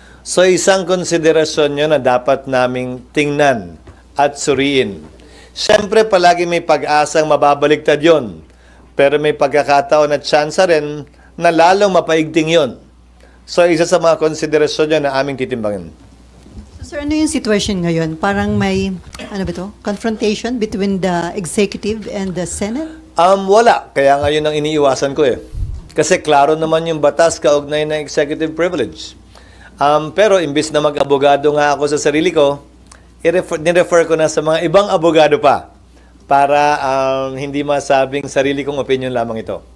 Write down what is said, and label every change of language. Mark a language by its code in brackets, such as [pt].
[tl] So isang konsiderasyon nyo na dapat naming tingnan at suriin. Siyempre palagi may pag-asang mababaligtad yon, pero may pagkakataon at tsansa rin na lalong mapaigting yon. So isa sa mga konsiderasyon nyo na aming titimbangin. So, sir, ano yung situation ngayon? Parang may, ano ba ito? [en] Confrontation between the executive and the Senate? [tl] Wala. Kaya ngayon ang iniiwasan ko eh. Kasi klaro naman yung batas kaugnay ng executive privilege. Pero imbis na mag-abogado nga ako sa sarili ko, nirefer ko na sa mga ibang abogado pa para hindi masabing sarili kong opinion lamang ito.